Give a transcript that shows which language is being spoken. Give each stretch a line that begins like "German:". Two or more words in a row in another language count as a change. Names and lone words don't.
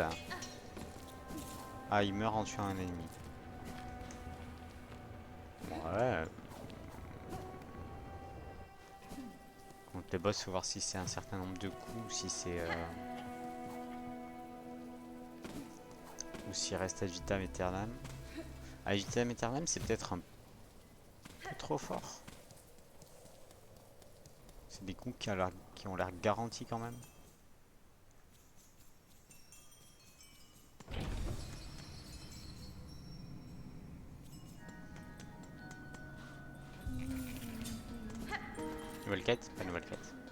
French: Ah, il meurt en tuant un ennemi. Ouais. Contre les boss, faut voir si c'est un certain nombre de coups ou si c'est ou s'il reste
Latin: ad vitam aeternam. Ad vitam aeternam,
French: c'est peut-être un peu trop fort. C'est des coups qui ont l'air garantis quand même. Nouvelle quête? Pas nouvelle quête.